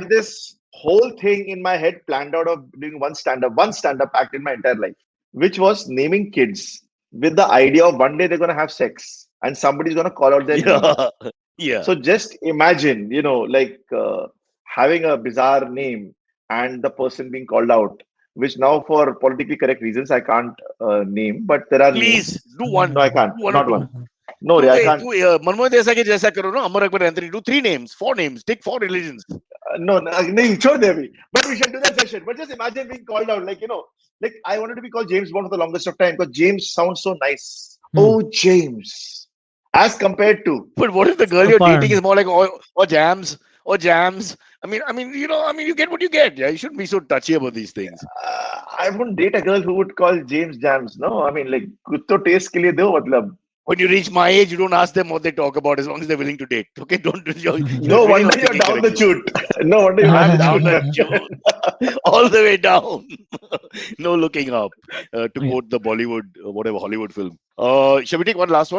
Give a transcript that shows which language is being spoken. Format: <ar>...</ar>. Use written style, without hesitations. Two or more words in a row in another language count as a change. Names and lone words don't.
<en>had this whole thing in my head planned out of doing one stand up act in my entire life, which was naming kids with the idea of one day they're going to have sex and somebody's going to call out their name. yeah, yeah. So just imagine, like having a bizarre name and the person being called out, which now for politically correct reasons I can't name, but there are Please names. do one, No, I can't. do one or Not two. one. No, Ray, I can't.</en> <hi>मनमोहन देसाई के जैसा करो ना,</hi> <en>Amar Akbar Anthony. Do 3 names, 4 names. Take 4 religions. No, no, no, sure, Devi. But we should do that session. But just imagine being called out, like I wanted to be called James Bond for the longest of time because James sounds so nice. Oh, James, as compared to But what if the girl you're dating Suparn. is more like or jams or jams? You get what you get. Yeah, you shouldn't be so touchy about these things. I wouldn't date a girl who would call James Jams. No, I mean like</en> <hi>कुछ तो taste के लिए दो मतलब.</hi> <en>When you reach my age, you don't ask them what they talk about as long as they're willing to date. Okay, don't. You're No really wonder not you're thinking down the correctly. chute. No wonder you're I'm down down the the chute. chute, all the way down. No looking up. To quote the Bollywood, whatever Hollywood film. Shall we take one last one?</en>